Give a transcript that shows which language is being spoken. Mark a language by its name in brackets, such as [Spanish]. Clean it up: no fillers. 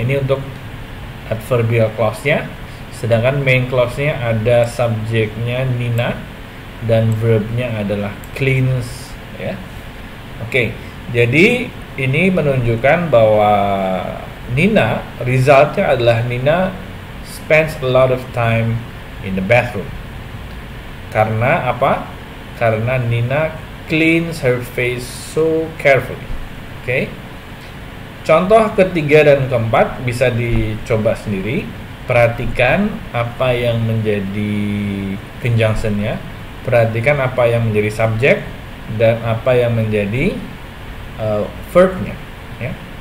[Indonesian] Ini untuk adverbial clause-nya. Sedangkan main clause-nya ada subjeknya Nina dan verbnya adalah cleans, ya. Oke. Jadi ini menunjukkan bahwa Nina, resultnya adalah [English] Nina spends a lot of time in the bathroom. [Indonesian] Karena apa? Karena [English] Nina cleans her face so carefully. [Indonesian] Oke. Contoh ketiga dan keempat bisa dicoba sendiri. Perhatikan apa yang menjadi conjunction-nya, perhatikan apa yang menjadi subjek dan apa yang menjadi verb-nya, ya.